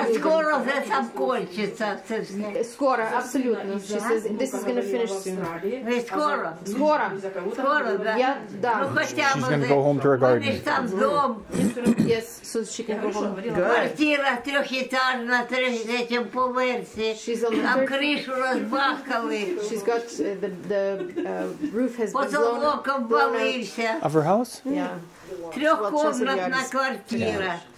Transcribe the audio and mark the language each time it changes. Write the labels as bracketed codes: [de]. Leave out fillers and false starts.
[uk] А скоро вже там кончиться це все. Скоро, абсолютно. [en] She says this is going to finish soon. [uk] Ви скоро? Скоро. Скоро, да? Я, да. Ну, хоча [en] She's [uk] б [en] gonna go home to her garden. [uk] Вони ж там дом. [en] Yes, so she can go home. [uk] Квартира трьохетажна, третьому поверсі. Там кришу розбахали. [en] She's got the roof has been [uk] Потолоком валився. [en] Of her house? Yeah. [uk] Трьохкомнатна квартира.